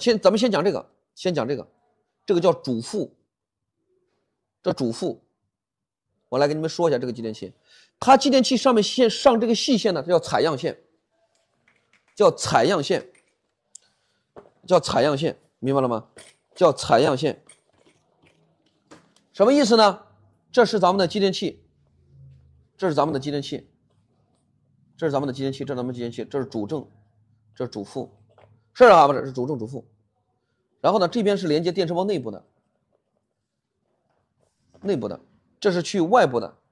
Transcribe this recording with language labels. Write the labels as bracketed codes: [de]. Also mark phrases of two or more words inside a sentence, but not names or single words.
[zh] 咱們先講這個，這個叫主負，這主負。我來給你們說一下這個繼電器，它繼電器上面上這個細線呢，它叫採樣線，叫採樣線，明白了嗎？叫採樣線，什麼意思呢？這是咱們的繼電器，這是咱們的繼電器，這是咱們的繼電器，這是咱們繼電器，這是主正，這是主負，是啊，不是，是主正主負。然後呢，這邊是連接電池包內部的，這是去外部的。